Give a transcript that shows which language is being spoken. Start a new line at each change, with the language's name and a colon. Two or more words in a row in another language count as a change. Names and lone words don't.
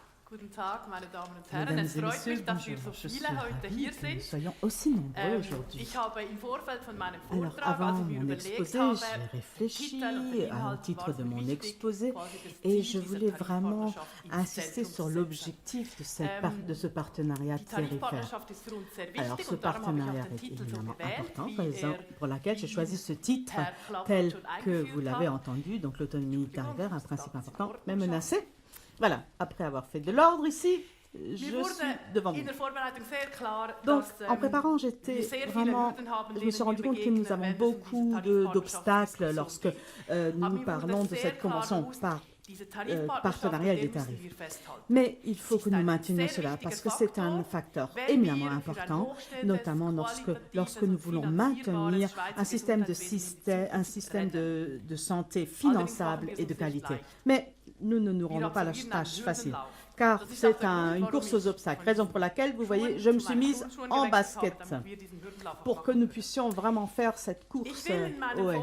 German: Guten Tag, meine Damen und Herren.
French: Mesdames
German: Es
French: et
German: freut
French: messieurs,
German: mich, dass wir
French: bonjour.
German: so
French: Je suis
German: viele heute
French: ravie
German: hier
French: que nous
German: sind.
French: soyons aussi nombreux aujourd'hui.
German: Ich habe im Vorfeld von meinem
French: Alors,
German: Vortrag, als
French: avant
German: ich mir
French: mon
German: überlegt
French: exposé,
German: habe,
French: j'ai réfléchi
German: Titel und den
French: au
German: Inhalt,
French: titre
German: war
French: de
German: es mir
French: mon
German: wichtig,
French: exposé
German: quasi das
French: et
German: Ziel
French: je
German: dieser
French: voulais vraiment
German: Tarifpartnerschaft ins
French: insister
German: Zentrum
French: sur
German: zu setzen.
French: l'objectif de ce partenariat
German: Die
French: tarifaire.
German: Tarifpartnerschaft ist für uns sehr
French: Alors,
German: wichtig
French: ce
German: und darum habe ich auch
French: partenariat
German: den
French: est
German: Titel so
French: évidemment
German: gewählt,
French: important,
German: wie
French: raison pour laquelle j'ai choisi ce titre
German: Herr Klappert
French: tel
German: schon
French: que vous
German: eingeführt
French: l'avez
German: hat.
French: entendu, donc l'autonomie tarifaire, un principe important mais menacé. Voilà, après avoir fait de l'ordre ici, je suis devant vous.
German: In der Vorbereitung sehr klar,
French: Donc,
German: dass,
French: en préparant, j'étais
German: wir sehr viele
French: vraiment,
German: Hürden haben,
French: je me suis
German: denen
French: rendu
German: wir
French: compte que nous
German: begegnen,
French: avons
German: wenn es um
French: beaucoup
German: diese Tarifpartnerschaftsdiskussion
French: d'obstacles lorsque
German: Aber
French: nous
German: mir
French: parlons
German: wurde
French: de
German: sehr
French: cette
German: klar
French: convention
German: bewusst, diese
French: partenariale
German: Tarifpartnerschaft,
French: des
German: an der
French: tarifs.
German: müssen wir festhalten.
French: Mais il faut que C'est nous un maintenions
German: sehr
French: cela
German: wichtiger
French: parce que c'est un facteur
German: wenn
French: éminemment
German: wir für ein
French: important,
German: hochstehendes,
French: notamment lorsque nous voulons maintenir un système de santé finançable et de qualité. Mais nous ne nous rendons pas la tâche facile, car c'est une course aux obstacles, raison pour laquelle, vous voyez, je me suis mise en basket pour que nous puissions vraiment faire cette course au haies.